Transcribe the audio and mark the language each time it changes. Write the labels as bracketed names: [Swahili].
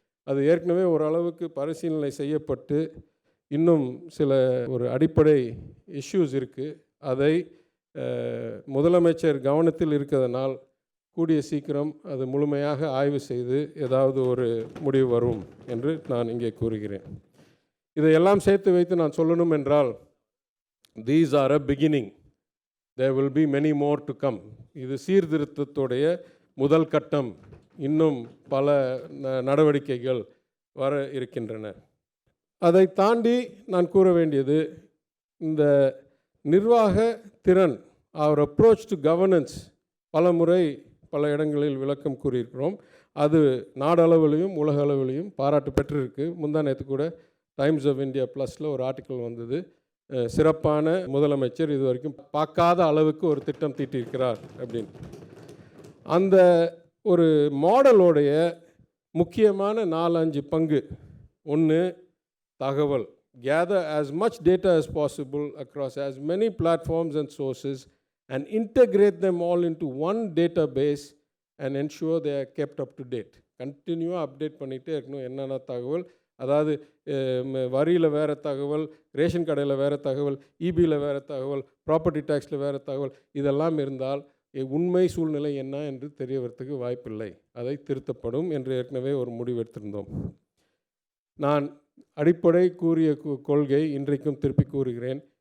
[Tamil] அது ஏற்கனவே ஓரளவுக்கு பரிசீலனை செய்யப்பட்டு இன்னும் சில ஒரு அடிப்படை இஷ்யூஸ் இருக்குது. அதை முதலமைச்சர் கவனத்தில் இருக்கிறதுனால் கூடிய சீக்கிரம் அது முழுமையாக ஆய்வு செய்து ஏதாவது ஒரு முடிவு வரும் என்று நான் இங்கே கூறுகிறேன். இதையெல்லாம் சேர்த்து வைத்து நான் சொல்லணும் என்றால், [English] these are a beginning, there will be many more to come. [Tamil] இது சீர்திருத்தத்துடைய முதல் கட்டம். இன்னும் பல நடவடிக்கைகள் வர இருக்கின்றன. அதை தாண்டி நான் கூற வேண்டியது, இந்த நிர்வாக திறன், [English] our approach to governance, [Tamil] பல முறை பல இடங்களில் விளக்கம் கூறியிருக்கிறோம். அது நாடளவிலையும் உலக அளவிலையும் பாராட்டு பெற்றிருக்கு. முந்தா நேற்று கூட டைம்ஸ் ஆஃப் இந்தியா ப்ளஸில் ஒரு ஆர்டிக்கல் வந்தது, சிறப்பான முதலமைச்சர், இது வரைக்கும் பார்க்காத அளவுக்கு ஒரு திட்டம் தீட்டியிருக்கிறார் அப்படின்னு. அந்த ஒரு மாடலோடைய முக்கியமான 4-5 பங்கு. ஒன்று, தகவல். [English] Gather as much data as possible across as many platforms and sources and integrate them all into one database and ensure they are kept up to date. [Tamil] கண்டினியூவாக அப்டேட் பண்ணிகிட்டே இருக்கணும். என்னென்ன தகவல், அதாவது வரியில் வேறு தகவல், ரேஷன் கடையில் வேறு தகவல், இபியில் வேறு தகவல், ப்ராப்பர்ட்டி டேக்ஸில் வேறு தகவல், இதெல்லாம் இருந்தால் உண்மை சூழ்நிலை என்ன என்று தெரிய வரத்துக்கு வாய்ப்பில்லை. அதை திருத்தப்படும் என்று ஏற்கனவே ஒரு முடிவெடுத்திருந்தோம். நான் அடிப்படை கூறிய கொள்கை இன்றைக்கும் திருப்பி கூறுகிறேன்.